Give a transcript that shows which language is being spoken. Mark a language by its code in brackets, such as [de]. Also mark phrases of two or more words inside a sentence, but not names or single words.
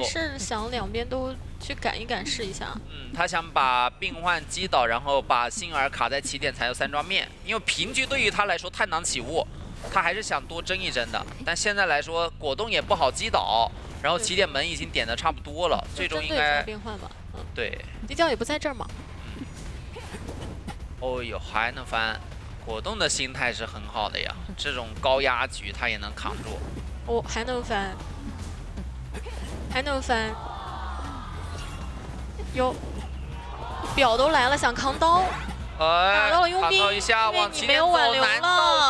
[zh] 還是想兩邊都去趕一趕試一下。他想把病患擊倒，然後把幸運兒卡在起點才有3抓滅，因為平局對於他來說太難起霧，他還是想多爭一爭的。但現在來說，果凍也不好擊倒，然後起點門已經點的差不多了，最終應該病患吧。對。地窖也不在這兒嘛。哦呦，還能翻！果凍的心態是很好的呀，這種高壓局他也能扛住。哦，還能翻。還能翻，有表都來了，想扛刀，打到了佣兵，因為你沒有挽留了。